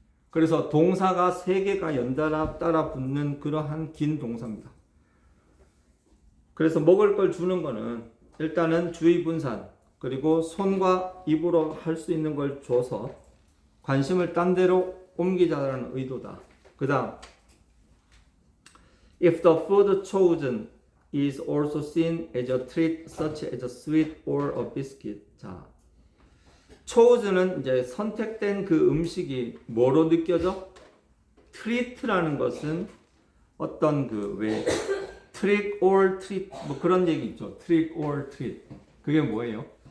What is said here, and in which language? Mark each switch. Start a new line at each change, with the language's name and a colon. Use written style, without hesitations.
Korean: 그래서 동사가 세 개가 연달아 따라 붙는 그러한 긴 동사입니다. 그래서 먹을 걸 주는 거는 일단은 주의 분산 그리고 손과 입으로 할 수 있는 걸 줘서 관심을 딴 데로 옮기자라는 의도다.
English: 그 다음 If the food chosen is also seen as a treat such as a sweet or a biscuit. 자,
Korean: chose는 이제 선택된 그 음식이 뭐로 느껴져? treat라는 것은 어떤 그 왜
English: trick or treat
Korean: 뭐 그런 얘기 있죠. trick or treat. 그게 뭐예요?